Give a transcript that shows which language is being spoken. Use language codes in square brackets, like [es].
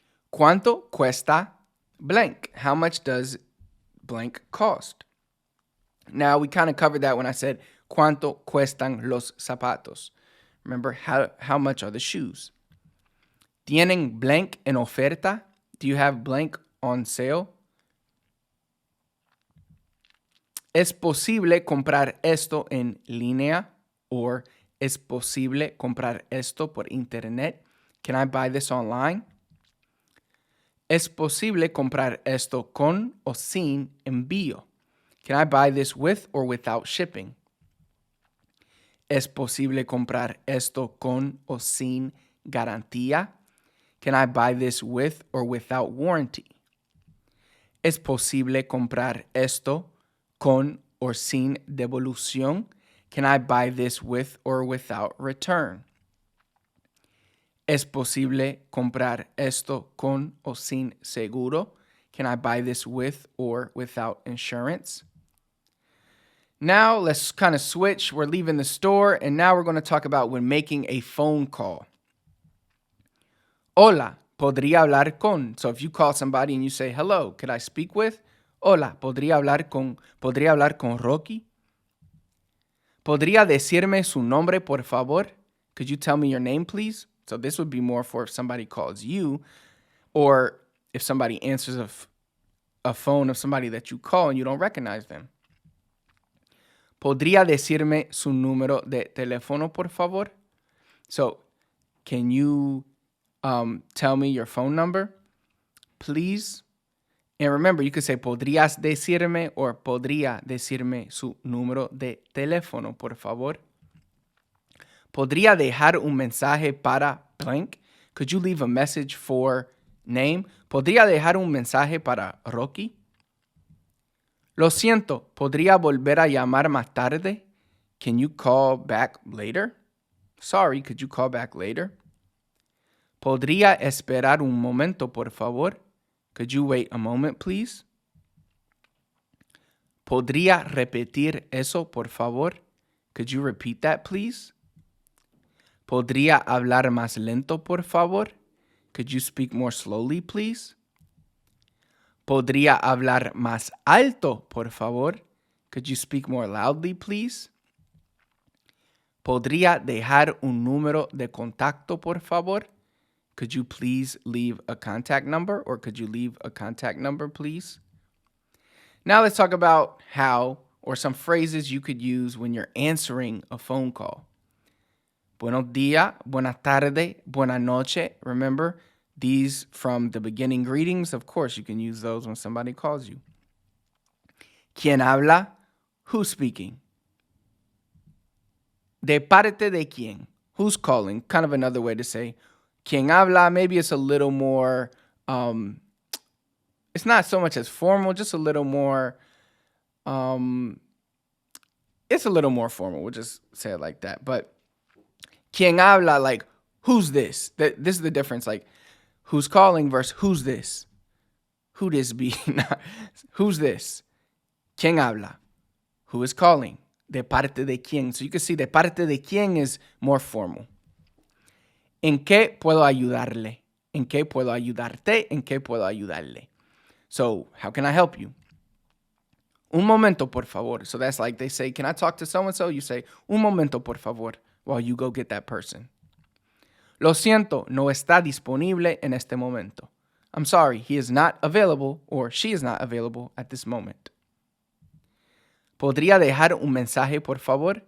[es] ¿Cuánto cuesta blank? [en] How much does blank cost? Now, we kind of covered that when I said, [es] ¿cuánto cuestan los zapatos? [en] Remember, how much are the shoes? [es] ¿Tienen blank en oferta? [en] Do you have blank on sale? [es] ¿Es posible comprar esto en línea? Or ¿es posible comprar esto por internet? [en] Can I buy this online? [es] ¿Es posible comprar esto con o sin envío? [en] Can I buy this with or without shipping? [es] ¿Es posible comprar esto con o sin garantía? [en] Can I buy this with or without warranty? [es] ¿Es posible comprar esto con o sin devolución? [en] Can I buy this with or without return? [es] ¿Es posible comprar esto con o sin seguro? [en] Can I buy this with or without insurance? Now let's kind of switch. We're leaving the store, and now we're going to talk about when making a phone call. [es] Hola, ¿podría hablar con? [en] So if you call somebody and you say, hello, could I speak with? [es] Hola, ¿podría hablar con Rocky? ¿Podría decirme su nombre, por favor? [en] Could you tell me your name, please? So this would be more for if somebody calls you, or if somebody answers a phone of somebody that you call and you don't recognize them. [es] ¿Podría decirme su número de teléfono, por favor? [en] So, can you tell me your phone number, please? And remember, you could say, [es] ¿podrías decirme? Or ¿podría decirme su número de teléfono, por favor? ¿Podría dejar un mensaje para blank? [en] Could you leave a message for name? [es] ¿Podría dejar un mensaje para Rocky? Lo siento, ¿podría volver a llamar más tarde? [en] Can you call back later? Sorry, could you call back later? [es] ¿Podría esperar un momento, por favor? [en] Could you wait a moment, please? [es] ¿Podría repetir eso, por favor? [en] Could you repeat that, please? [es] ¿Podría hablar más lento, por favor? [en] Could you speak more slowly, please? [es] ¿Podría hablar más alto, por favor? [en] Could you speak more loudly, please? [es] ¿Podría dejar un número de contacto, por favor? [en] Could you please leave a contact number, or could you leave a contact number, please? Now let's talk about how, or some phrases you could use when you're answering a phone call. [es] Buenos días, buenas tardes, buenas noche. [en] Remember, these from the beginning greetings, of course, you can use those when somebody calls you. [es] ¿Quién habla? [en] Who's speaking? [es] ¿De parte de quién? [en] Who's calling? Kind of another way to say, [es] ¿quién habla? [en] Maybe it's a little more, it's not so much as formal, just a little more, it's a little more formal. We'll just say it like that. But [es] ¿quién habla? [en] Like, who's this? This is the difference. Like, who's calling versus who's this? Who this be? Who's this? [es] ¿Quién habla? [en] Who is calling? [es] De parte de quién? [en] So you can see [es] de parte de quién [en] is more formal. [es] ¿En qué puedo ayudarle? ¿En qué puedo ayudarte? ¿En qué puedo ayudarle? [en] So, how can I help you? [es] Un momento, por favor. [en] So that's like they say, can I talk to so-and-so? You say, [es] un momento, por favor, [en] while you go get that person. [es] Lo siento, no está disponible en este momento. [en] I'm sorry, he is not available or she is not available at this moment. [es] ¿Podría dejar un mensaje, por favor?